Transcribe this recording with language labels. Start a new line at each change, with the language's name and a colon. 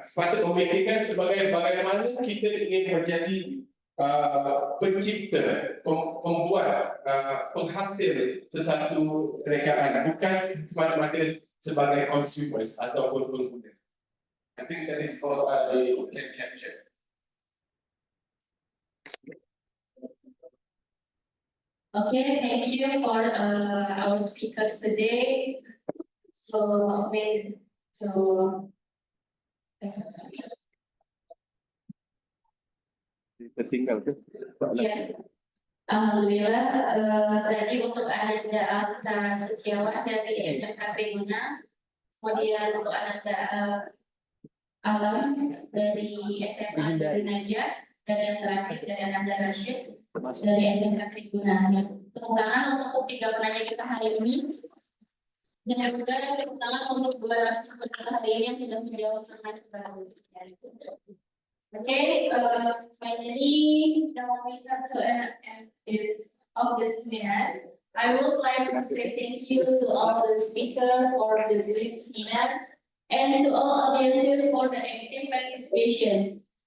Malay: Sepatutnya memikirkan sebagai bagaimana kita ingin menjadi pencipta, pembuat, penghasil sesuatu rekaan, bukan semata-mata sebagai consumers ataupun pengguna.
English: I think that is all I can capture. Okay, thank you for our speakers today. So amazing. So
Indonesian: tertinggal tuh. ya, alhamdulillah tadi untuk Ananda Alta Setiawan dari SMK Tribuna, kemudian untuk Ananda Alam dari SMA dari Najah, dan yang terakhir dari Ananda Rashid dari SMK Tribuna. Tepuk tangan untuk 3 penanya kita hari ini. Dan juga tepuk tangan untuk 2 narasumber hari ini yang sudah menjawab sangat bagus.
English: Okay, finally, now we come to an end of this seminar. I would like to say thank you to all the speakers for the great seminar and to all audiences for the active participation.